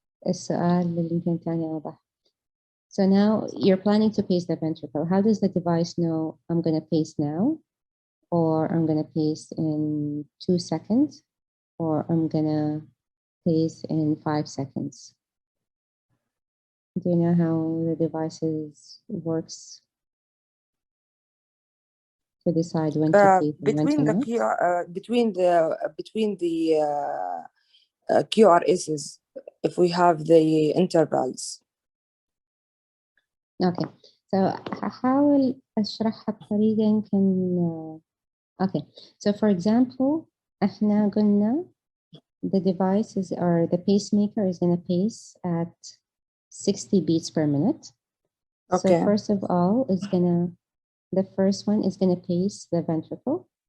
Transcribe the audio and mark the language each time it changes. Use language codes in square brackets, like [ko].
[ar] السؤال اللي يمكن تاني أوضح. [en] So now you're planning to pace the ventricle. How does the device know I'm going to pace now, or I'm going to pace in 2 seconds, or I'm going to pace in 5 seconds? Do you know how the devices works to decide when to pace and when to not? Between the QRSs, if we have the intervals. Okay, [ar] So هحاول أشرحها بطريقة يمكن okay. [en] So for example [ar] إحنا قلنا [en] the device or the pacemaker is going to pace at 60 beats per minute. So Okay. first of all, the first one is going to pace the ventricle.